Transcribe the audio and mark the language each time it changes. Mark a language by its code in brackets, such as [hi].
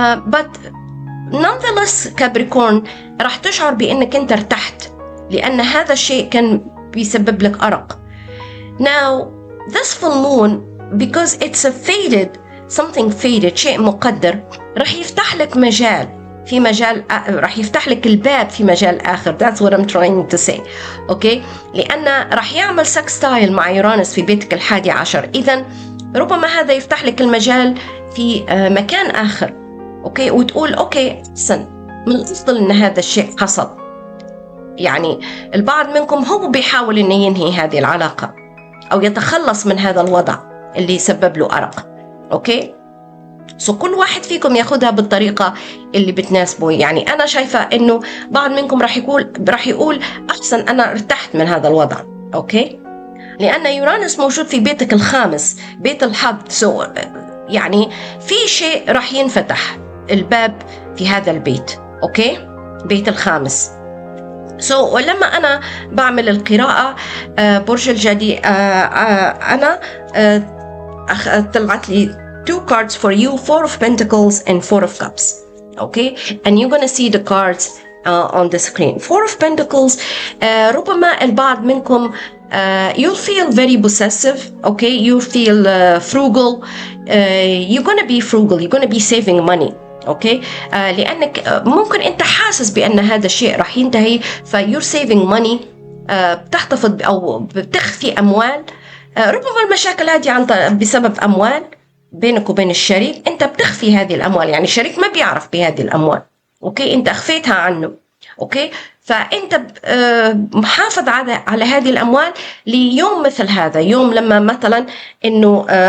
[en] but nonetheless [ar] كابريكورن راح تشعر بأنك أنت ارتحت، لأن هذا الشيء كان بيسبب لك أرق. [en] now this full moon because it's a fated something fated [ar] شيء مقدر راح يفتح لك مجال في مجال، راح يفتح لك الباب في مجال آخر. [en] that's what I'm trying to say أوكي. [ar] لأن راح يعمل سكستايل مع يورانوس في بيتك ال11، إذن ربما هذا يفتح لك المجال في مكان آخر أوكي، وتقول أوكي سن من الأفضل إن هذا الشيء حصل. يعني البعض منكم هو بيحاول إنه ينهي هذه العلاقة أو يتخلص من هذا الوضع اللي يسبب له أرق أوكي. كل واحد فيكم ياخدها بالطريقة اللي بتناسبه. يعني أنا شايفة إنه بعض منكم راح يقول أحسن أنا ارتحت من هذا الوضع أوكي، لأن يورانوس موجود في بيتك الخامس بيت الحظ. يعني في شيء راح ينفتح الباب في هذا البيت أوكي، بيت الخامس. ولما أنا بعمل القراءة برج الجدي أنا طلعت لي [en] two cards for you, 4 of Pentacles and 4 of Cups. Okay, and you're gonna see the cards on the screen. 4 of Pentacles. [ar] ربما البعض منكم [en] you'll feel very possessive. Okay, you feel frugal. You're gonna be frugal. You're gonna be saving money. [ar] Okay, لأنك ممكن أنت حاسس بأن هذا الشيء راح ينتهي، [en] you're saving money. [ar] بتحتفظ أو بتخفي أموال. ربما المشاكل هذه بسبب أموال بينك وبين الشريك، انت بتخفي هذه الاموال، يعني الشريك ما بيعرف بهذه الاموال اوكي، انت اخفيتها عنه اوكي، فانت محافظ على هذه الاموال ليوم مثل هذا، يوم لما مثلا انه